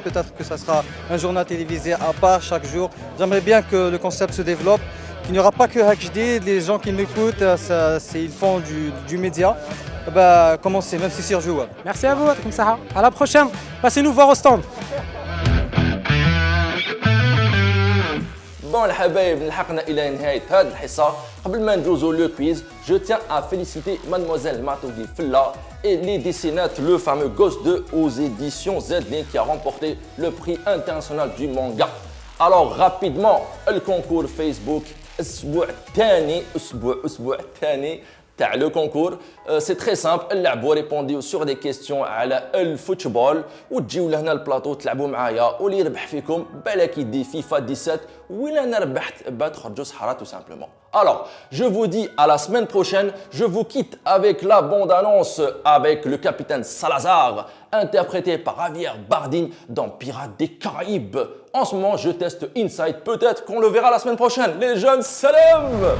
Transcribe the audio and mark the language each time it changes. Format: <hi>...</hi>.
<fr>Peut-être que ça sera un journal télévisé à part chaque jour. J'aimerais bien que le concept se développe, qu'il n'y aura pas que HD. Les gens qui m'écoutent, ils font du média. Commencez, même si c'est jouable. Merci à vous, à la prochaine. Passez-nous voir au stand.</fr> <ar>Bon الحبايب لحقنا الى نهايه هذه الحصه. قبل ما ندوزو لو كويز,</ar> <fr>je tiens à féliciter mademoiselle Matoudi Fella et les dessinates, le fameux Ghost 2 aux éditions Z-Link qui a remporté le prix international du manga. Alors rapidement, le concours Facebook</fr> <ar>اسبوع الثاني تاع</ar> <fr>le concours. C'est très simple,</fr> <ar>لعبوا ريبونديو</ar> <fr>sur des questions</fr> <ar>على الفوتبول وتجيو لهنا البلاطو تلعبوا معايا, واللي يربح فيكم بالك يدي فيفا 17 ولا انا ربحت تخرجوا سحرة</ar> <fr>tout simplement. Alors, je vous dis à la semaine prochaine. Je vous quitte avec la bande-annonce avec le capitaine Salazar, interprété par Javier Bardem dans Pirates des Caraïbes. En ce moment, je teste Inside. Peut-être qu'on le verra la semaine prochaine. Les jeunes, salam!</fr>